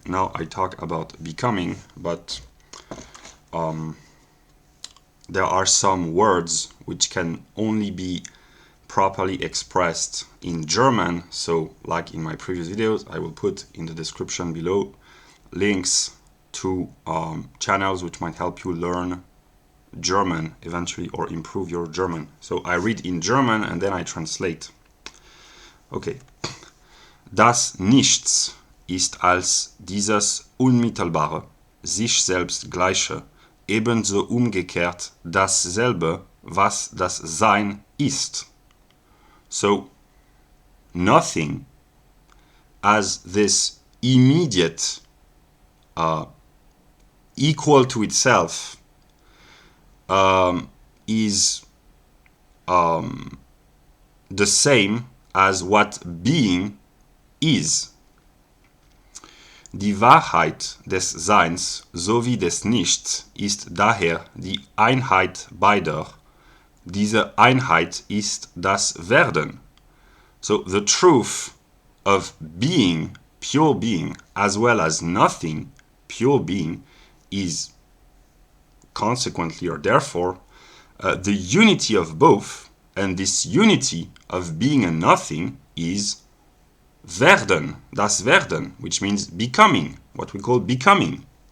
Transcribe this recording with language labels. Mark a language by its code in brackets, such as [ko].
[en] Now I talk about becoming, but there are some words which can only be properly expressed in German. So, like in my previous videos, I will put in the description below links to channels which might help you learn German eventually or improve your German. So I read in German and then I translate. Okay. [de] Das Nichts ist als dieses unmittelbare, sich selbst gleiche, ebenso umgekehrt dasselbe, was das Sein ist. [en] So, nothing as this immediate, equal to itself, is the same as what being is. [de] Die Wahrheit des Seins sowie des Nichts ist daher die Einheit beider. Diese Einheit ist das Werden. [en] So the truth of being, pure being, as well as nothing, pure being, is consequently or therefore the unity of both, and this unity of being and nothing is Werden, das Werden, which means becoming, what we call becoming.